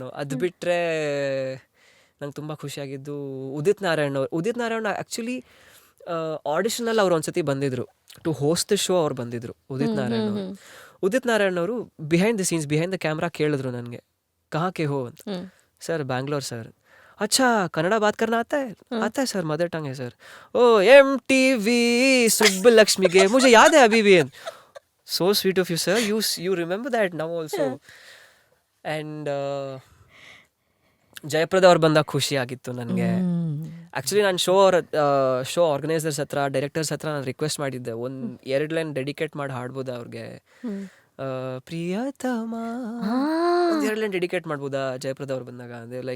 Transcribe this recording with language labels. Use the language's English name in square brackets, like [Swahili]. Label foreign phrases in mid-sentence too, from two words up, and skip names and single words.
[Kannada] ಅದು ಬಿಟ್ಟರೆ ನಂಗೆ ತುಂಬ ಖುಷಿಯಾಗಿದ್ದು ಉದಿತ್ ನಾರಾಯಣ್ ಆ್ಯಕ್ಚುಲಿ ಆಡಿಷನಲ್ಲಿ ಅವ್ರು ಒಂದ್ಸತಿ ಬಂದಿದ್ರು, [English] to host the show [Kannada] ಅವ್ರು ಬಂದಿದ್ರು. ಉದಿತ್ ನಾರಾಯಣ್ ಅವರು [English] behind the scenes, behind the camera [Kannada] ಕೇಳಿದ್ರು ನನಗೆ, [Hindi] कहाँ के हो [Kannada] ಅಂತ. [English] Sir Bangalore sir. [Hindi] अच्छा कन्नड़ा बात करना आता है सर, [English] mother tongue [Hindi] है सर. ओ MTV सुब्बलक्ष्मी के मुझे याद है अभी भी. [English] So sweet of you sir, you remember that now also. [Kannada] And ಜಯಪ್ರದ ಅವ್ರು ಬಂದಾಗ ಖುಷಿ ಆಗಿತ್ತು ನನಗೆ. ಆ್ಯಕ್ಚುಲಿ ನಾನು [English] show organisers [Kannada] ಹತ್ರ, ಡೈರೆಕ್ಟರ್ಸ್ ಹತ್ರ ನಾನು ರಿಕ್ವೆಸ್ಟ್ ಮಾಡಿದ್ದೆ, 1-2 [English] line dedicate [Kannada] ಮಾಡಿ ಹಾಡ್ಬೋದಾ ಅವ್ರಿಗೆ, ಪ್ರಿಯತಮ 1-2 [English] line dedicate [Kannada] ಮಾಡ್ಬೋದಾ ಜಯಪ್ರದ ಅವ್ರು ಬಂದಾಗ.